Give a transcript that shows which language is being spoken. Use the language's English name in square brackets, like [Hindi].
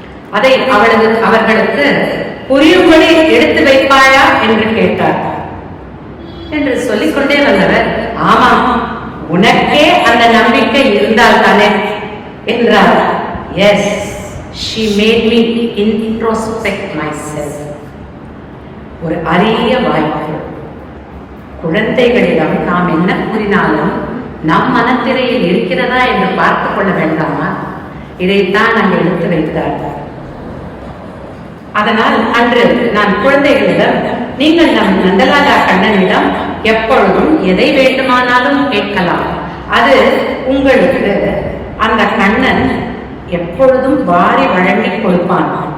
[Tamil] அதை அவர்களுக்கு புரியும்படி எடுத்து வைப்பாயா என்று கேட்டார். என்று சொல்லிக்கொண்டே வந்தவர், ஆமாம், உனக்கே அந்த நம்பிக்கை இருந்தால் தானே என்றார். [English] Yes, she made me introspect myself. [Tamil] ஒரு அரிய வாய்ப்பு. குழந்தைகளிடம் நாம் என்ன கூறினாலும் நம் மனத்திரையில் இருக்கிறதா என்று பார்த்துக் கொள்ள வேண்டாமா? இதைத்தான் நாங்கள் எடுத்து வைத்தார்கள். அதனால் அன்று நான் குழந்தைகளிடம், நீங்கள் நம் நந்தலாலா கண்ணனிடம் எப்பொழுதும் எதை வேண்டுமானாலும் கேட்கலாம், அது உங்களுக்கு அந்த கண்ணன் எப்பொழுதும் வாரி வழங்கி கொடுப்பான்.